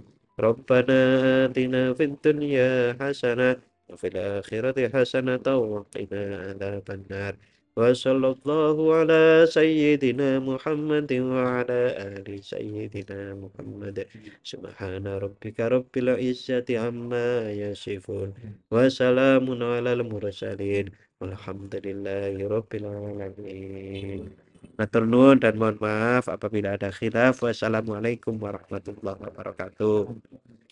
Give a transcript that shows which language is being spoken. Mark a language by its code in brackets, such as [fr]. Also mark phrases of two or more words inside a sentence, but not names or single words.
[ar] ربنا آتنا في الدنيا حسنة وفي الآخرة حسنة وقنا عذاب النار. وصلى الله على سيدنا محمد وعلى آل سيدنا محمد. سبحان ربك رب العزة عما يصفون. وسلام على المرسلين. والحمد لله رب العالمين. [jv] Matur nuwun [id] dan mohon maaf apabila ada khilaf. [ar] والسلام عليكم ورحمة الله وبركاته.